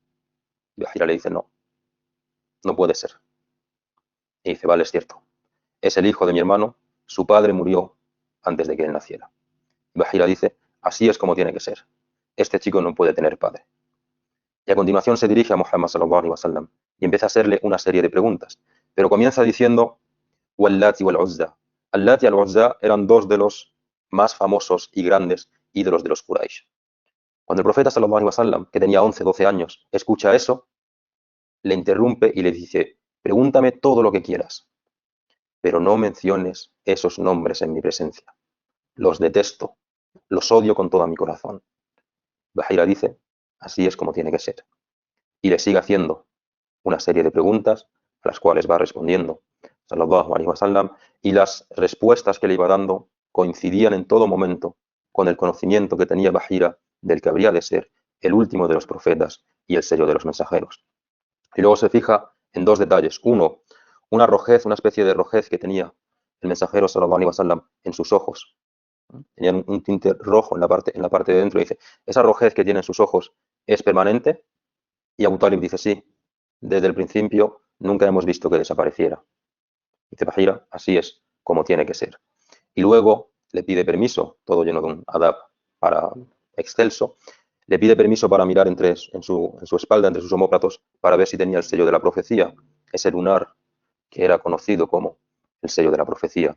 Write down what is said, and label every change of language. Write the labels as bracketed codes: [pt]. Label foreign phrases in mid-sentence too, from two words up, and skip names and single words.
[es] Y Bahira le dice, no, no puede ser. Y dice, vale, es cierto, es el hijo de mi hermano, su padre murió antes de que él naciera. Y Bahira dice, así es como tiene que ser, este chico no puede tener padre. Y a continuación se dirige a Muhammad [ar] صلى الله عليه وسلم [es] y empieza a hacerle una serie de preguntas. Pero comienza diciendo, [ar] واللات والعزى. [es] Al-Lati y al-Uzza eran dos de los más famosos y grandes ídolos de los Quraysh. Cuando el profeta [ar] صلى الله عليه وسلم, [es] que tenía 11, 12 años, escucha eso, le interrumpe y le dice, pregúntame todo lo que quieras, pero no menciones esos nombres en mi presencia. Los detesto, los odio con todo mi corazón. Bahira dice, así es como tiene que ser. Y le sigue haciendo una serie de preguntas a las cuales va respondiendo [ar] صلى الله عليه وسلم, [es] y las respuestas que le iba dando coincidían en todo momento con el conocimiento que tenía Bahira del que habría de ser el último de los profetas y el sello de los mensajeros. Y luego se fija en dos detalles. Uno, una rojez, una especie de rojez que tenía el mensajero [ar] صلى الله عليه وسلم [es] en sus ojos. Tenían un tinte rojo en la parte de dentro. Y dice, esa rojez que tiene en sus ojos es permanente. Y Abu Talib dice, sí, desde el principio nunca hemos visto que desapareciera. Dice Bahira, así es como tiene que ser. Y luego le pide permiso, todo lleno de un adab para excelso, le pide permiso para mirar en su espalda, entre sus omóplatos, para ver si tenía el sello de la profecía, ese lunar que era conocido como el sello de la profecía.